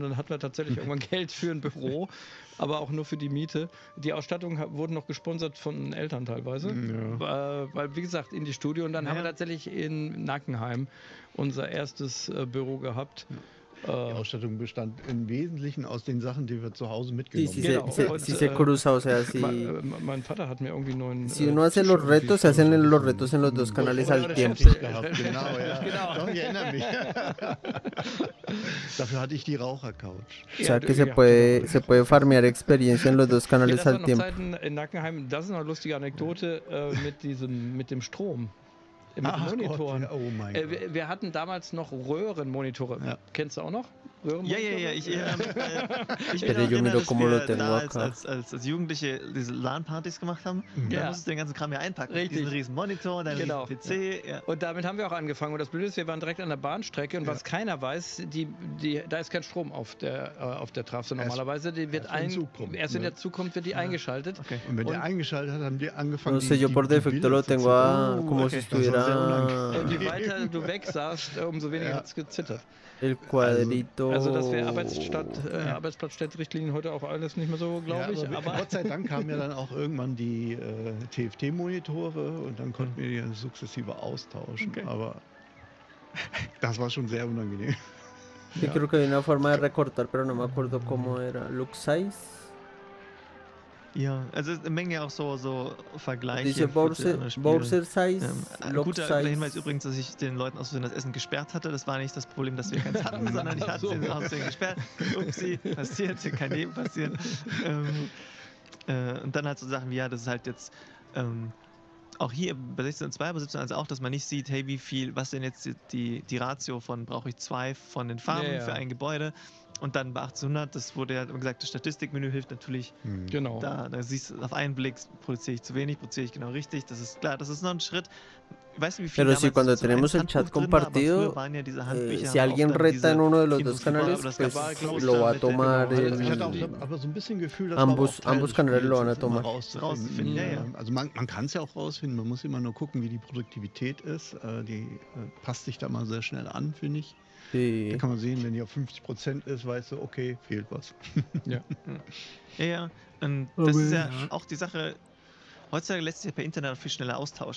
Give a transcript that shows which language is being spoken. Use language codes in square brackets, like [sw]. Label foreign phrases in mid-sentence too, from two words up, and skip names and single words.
[de] Dann hatten wir tatsächlich irgendwann Geld für ein Büro, aber auch nur für die Miete. Die Ausstattung wurde noch gesponsert von Eltern teilweise. Weil, wie gesagt, in die Studio. Und dann haben wir tatsächlich in Nackenheim unser erstes Büro gehabt. Die Ausstattung bestand im Wesentlichen aus den Sachen, die wir zu Hause mitgenommen haben. [es] Sí se cruza, o sea, si, [de] Mein Vater hat mir irgendwie einen neuen. [es] si uno hace los retos, se hacen los retos en los dos canales al tiempo. [de] Genau, ja. Doch, ich erinnere mich. Dafür hatte ich die Rauchercouch. [es] O sea que se puede farmear experiencia en los dos canales al tiempo. [de] Zeiten in Nackenheim, das ist noch eine lustige Anekdote mit dem Strom. Mit Monitoren. Gott, oh mein Gott. Wir hatten damals noch Röhrenmonitore. Ja. Kennst du auch noch? Ja. Ich bin [es] Pero yo miro cómo lo tengo da acá. als Jugendliche diese LAN-Partys gemacht haben. Da musstest du den ganzen Kram ja einpacken. Richtig. Diesen riesen Monitor, dann riesen PC. Ja. Und damit haben wir auch angefangen. Und das Blöde ist, wir waren direkt an der Bahnstrecke. Und was keiner weiß, da ist kein Strom auf der Trasse normalerweise. Die wird erst wenn der Zug kommt, wird die eingeschaltet. Okay. Und wenn der eingeschaltet hat, haben die angefangen. No sé, yo por defecto lo tengo como si estuviera Und je weiter du weg saßt, umso weniger hat es gezittert. el cuadrito. Also das wäre Arbeitsplatzrichtlinien heute auch alles nicht mehr so, glaube ich. Aber Gott sei Dank kamen ja dann auch irgendwann die TFT-Monitore und dann konnten wir die sukzessive austauschen. Okay. Aber das war schon sehr unangenehm. Yo creo que hay una forma de recortar, pero no me acuerdo cómo era. [en] Look size. [de] Ja, also eine Menge auch so Vergleiche. Diese Bowser Size, guter Hinweis übrigens, dass ich den Leuten aus Versehen das Essen gesperrt hatte. Das war nicht das Problem, dass wir keins hatten, sondern ich hatte den aus Versehen gesperrt. Upsi, passiert, kann jedem passieren. Und dann halt so Sachen wie, ja, das ist halt jetzt auch hier bei 16.2, aber 17.1 auch, dass man nicht sieht, hey, was denn jetzt die Ratio von, brauche ich 2 von den Farben für ein Gebäude. Und dann bei 1800, das wurde ja gesagt, das Statistikmenü hilft natürlich. Genau. Da siehst du auf einen Blick, produziere ich zu wenig, produziere ich genau richtig. Das ist klar, das ist noch ein Schritt. Weißt du, wie viel [es] Pero si cuando tenemos el chat compartido, si alguien reta en uno de los dos canales, pues lo va a tomar. [de] Ich hatte auch aber so ein bisschen Gefühl, dass [es] ambos canales lo van a tomar. [de] Rauszufinden. Also man kann es ja auch rausfinden, man muss immer nur gucken, wie die Produktivität ist. Die passt sich da mal sehr schnell an, finde ich. Da kann man sehen, wenn die auf 50% ist, weißt du, okay, fehlt was. Ja. Und das ist ja auch die Sache. Heutzutage lässt sich ja per Internet auch viel schneller austauschen.